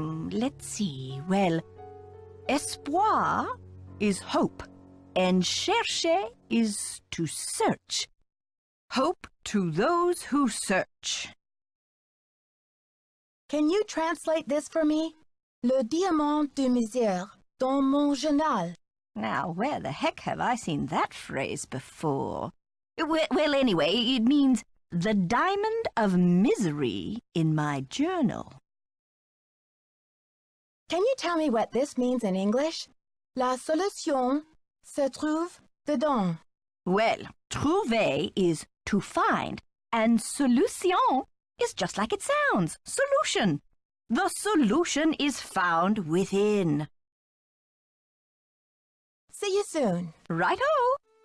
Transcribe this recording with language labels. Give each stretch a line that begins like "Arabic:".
English: Let's see. Well, espoir is hope, and chercher is to search. Hope to those who search. Can you translate this for me?
French: Le diamant de misère dans mon journal.
English: Now, where the heck have I seen that phrase before? Well, anyway, it means the diamond of misery in my journal. Can you tell me what this means in English?
French: La solution se trouve dedans.
English: Well, trouver is to find, and solution is just like it sounds, solution. The solution is found within. See you soon. Right-o!